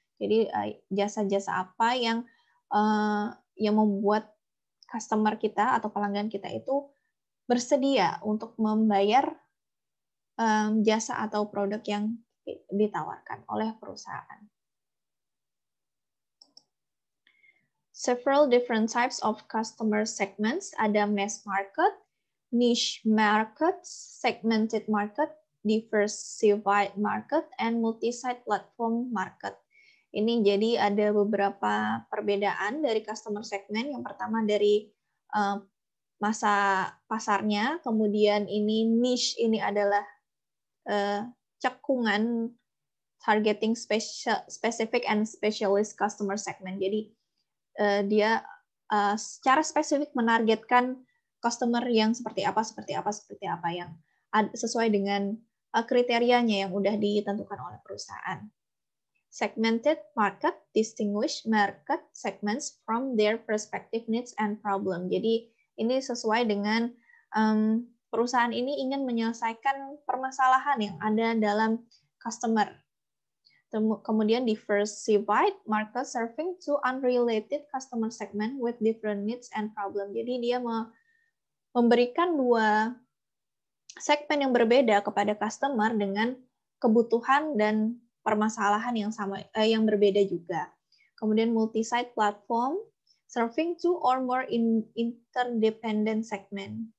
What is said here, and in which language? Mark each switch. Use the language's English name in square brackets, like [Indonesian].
[Indonesian] Jadi jasa-jasa apa yang membuat customer kita atau pelanggan kita itu bersedia untuk membayar jasa atau produk yang ditawarkan oleh perusahaan. [English] Several different types of customer segments. Ada mass market, niche market, segmented market, diversified market, and multi-site platform market. [Indonesian] Ini jadi ada beberapa perbedaan dari customer segment. Yang pertama dari masa pasarnya, kemudian ini niche, ini adalah cekungan [English] targeting specific and specialist customer segment. [Indonesian] Jadi dia secara spesifik menargetkan customer yang seperti apa yang sesuai dengan kriterianya yang udah ditentukan oleh perusahaan. [English] Segmented market distinguish market segments from their respective needs and problem. [Indonesian] Jadi ini sesuai dengan perusahaan ini ingin menyelesaikan permasalahan yang ada dalam customer. [English] Kemudian diversified market serving to unrelated customer segment with different needs and problem. [Indonesian] Jadi dia memberikan dua segmen yang berbeda kepada customer dengan kebutuhan dan permasalahan yang sama, yang berbeda juga. [English] Kemudian multi-site platform serving two or more interdependent segment.